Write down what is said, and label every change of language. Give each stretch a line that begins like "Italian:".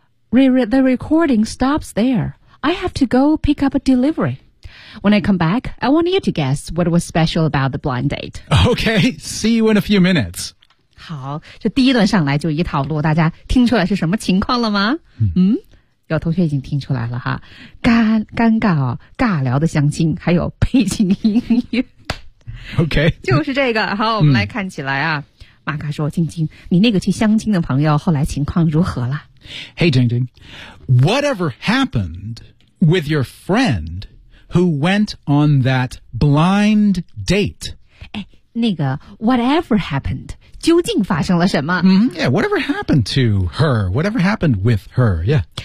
English: The recording stops there. I have to go pick up a delivery. When I come back, I want you to guess what was special about the blind date. Okay, see you in a few minutes.
Chinese: 好，这第一段上来就一套路，大家听出来是什么情况了吗？有同学已经听出来了哈，尴尬哦，尬聊的相亲，还有背景音乐。
English: Okay.
Chinese: 就是这个，好，我们来看起来啊。马卡说，晶晶，你那个去相亲的朋友后来情况如何了？
English: Hey, Jing Jing, whatever happened with your friend who went on that blind date?
Chinese: 哎，那个
English: whatever happened,
Chinese: 究竟发生了什么？
English: Yeah, whatever happened to her, whatever happened with her, yeah.